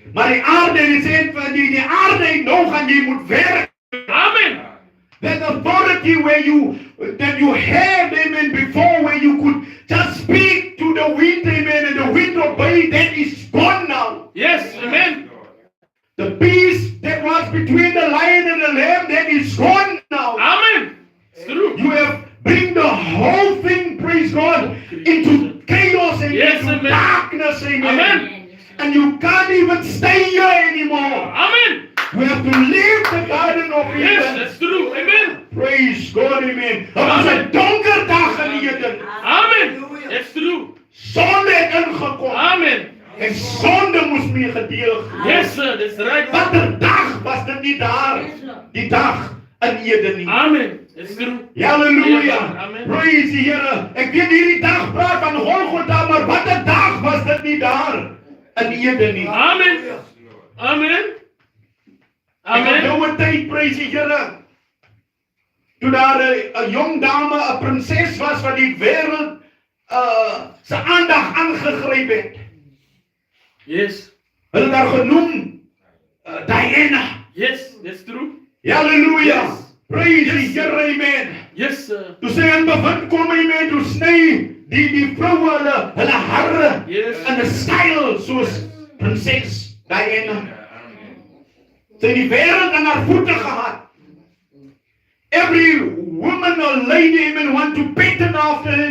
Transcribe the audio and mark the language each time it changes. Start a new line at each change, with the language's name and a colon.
Afrikaans: Maar die aarde, die sê van die aarde het nog en jy moet werk. Amen.
English: That authority that you had, amen, before, where you could just speak to the wind, amen, and the wind obey, that is gone now. Yes, amen. The peace that was between the lion and the lamb, that is gone now. Amen. It's true. You have bring the whole thing, praise God, into chaos and Yes, into amen. darkness, amen. Amen. Amen. Yes, Lord. And you can't even stay here anymore. Amen. We have to leave the garden of Yes, Eden. that's true. Amen. Praise God, amen.
Afrikaans: Het was een donker dag in Eden.
English: Amen. That's true.
Afrikaans: Sonde het ingekom. Amen. En sonde moest mee gedeel.
English: Yes, sir. That's right.
Afrikaans: Wat een dag was dit nie daar.
English: Yes, Lord.
Afrikaans: Die dag in Eden nie.
English: Amen. That's true. Halleluja. Amen.
Afrikaans: Praise die Here. Ek weet hierdie dag praat van Golgotha, maar wat een dag was dit nie daar in Eden nie. Amen. Amen. Ek Amen. onthou 'n tyd, praise die Here, toe daar 'n jong dame, 'n prinses was wat die wêreld se aandag aangegryp het.
English: Yes.
Afrikaans: Hulle het haar genoem Diana.
English: Yes, that's true. Halleluja. Yes.
Afrikaans: Praise die Here, amen.
English: Yes, sir.
Afrikaans: Toe sy in bevind kom, amen, toe sny die vroue hulle hare
English: Yes.
Afrikaans: in 'n styl soos prinses Diana. Sy het die wêreld aan haar voete gehad.
English: Every woman or lady, amen, want to pattern after her.